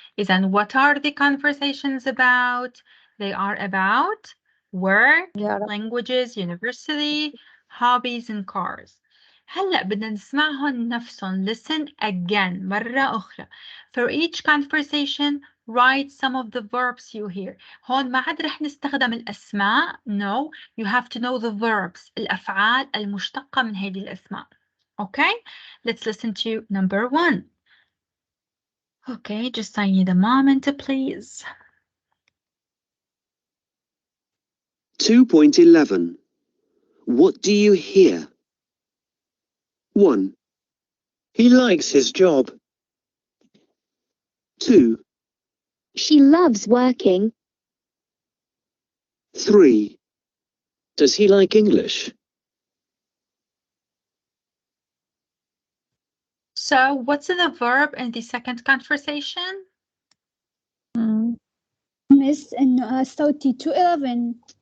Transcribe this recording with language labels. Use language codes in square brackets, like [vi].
[en] And what are the conversations about? They are about work, languages, university, hobbies, and cars. [ar] هلأ بدنا نسمعهم نفسهم. [en] Listen again [ar] مرة أخرى. [en] For each conversation, write some of the verbs you hear. [ar] هون ما عاد رح نستخدم الأسماء. [en] No, you have to know the verbs. [ar] الأفعال المشتقة من هذه الأسماء. [en] Okay, let's listen to number 1. Okay, just I need a moment, please. 2.11. What do you hear? 1. He likes his job. 2. She loves working. 3. Does he like English? So what's the verb in the second conversation? [ar] Miss إنه صوتي 211.